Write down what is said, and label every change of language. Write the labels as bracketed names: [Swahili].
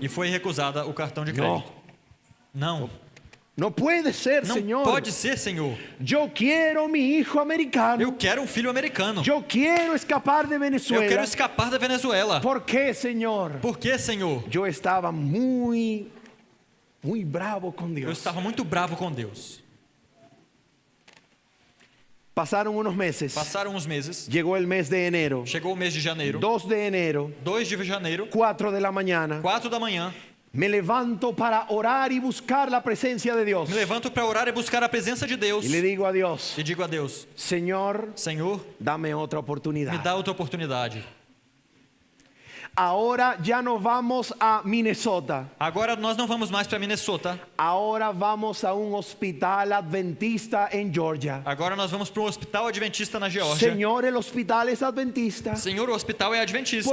[Portuguese] E foi recusada o cartão de crédito. Não, [Spanish] No puede ser, [Portuguese] não [Spanish] Señor. [Portuguese] pode ser, Senhor. [Spanish] Yo quiero mi hijo americano. [Portuguese] Eu quero um filho americano. [Spanish] Yo quiero escapar de [Portuguese] Eu quero [Spanish] Venezuela. [Portuguese] escapar da Venezuela. [Spanish] ¿Por qué, Señor? [Portuguese] Por que, Senhor? [Spanish] Yo estaba muy bravo con [Portuguese] Eu [Spanish] Dios. [Portuguese] estava muito bravo com Deus. [Spanish] Pasaron unos meses. [Portuguese] Passaram uns meses, [Spanish] Llegó el mes de enero. [Portuguese] chegou o mês de janeiro, [Spanish] 2 de enero, [Portuguese] 2 de janeiro, [Spanish] 4 de la mañana. [Portuguese] 4 da manhã, [Spanish] Me levanto para orar y buscar la presencia de Dios. [Portuguese] me levanto para orar e buscar a presença de Deus [Spanish] Y le digo a Dios, [Portuguese] e digo a Deus: [Spanish] Señor, [Portuguese] Senhor, [Spanish] dame otra [Portuguese] me [Spanish] oportunidad. [Portuguese] dá outra oportunidade. [Spanish] Ahora ya no vamos a Minnesota. [Portuguese] Agora nós não vamos mais para Minnesota. [Spanish] Ahora vamos a un hospital adventista en Georgia. [Portuguese] Agora nós vamos para um hospital adventista na Geórgia. [Spanish] Señor, el hospital es adventista. [Portuguese] Senhor, o hospital é adventista.